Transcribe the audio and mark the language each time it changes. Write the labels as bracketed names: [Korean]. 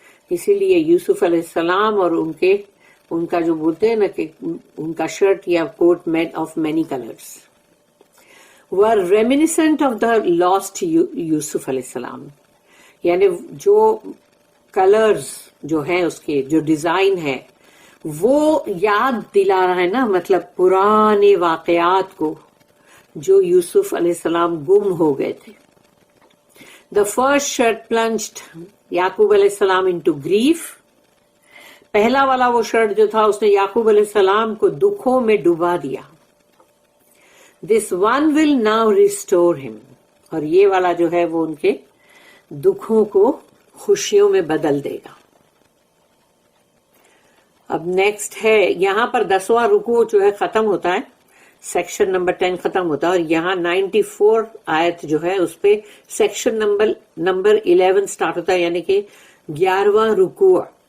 [Hindi] इसीलिए यूसुफ अलैहिस्सलाम और उनका जो बोलते हैं ना कि उनका शर्ट या coat [English] made of many colours were reminiscent of the lost [Hindi] Yusuf अलैहिस्सलाम, यानी जो कलर्स जो है उसके जो डिजाइन है वो याद दिला रहा है ना, मतलब पुराने वाकयात को जो यूसुफ अलैहिस्सलाम गुम हो गए थे. [English] The first shirt plunged Yakub अलैहिस्सलाम into grief. [Hindi] पहला वाला वो शर्ट जो था उसने याकूब अलैहिस्सलाम को दुखों में डुबा दिया. [English] This one will now restore him. [Hindi] और ये वाला जो है वो उनके दुखों को खुशियों में बदल देगा. अब नेक्स्ट है, यहां पर 10वां रुकू जो है खत्म होता है, सेक्शन नंबर 10 खत्म होता है, और यहाँ 94 आयत जो है उस पे सेक्शन नंबर 11 स्टार्ट होता है, यानी कि 11वां रुकू.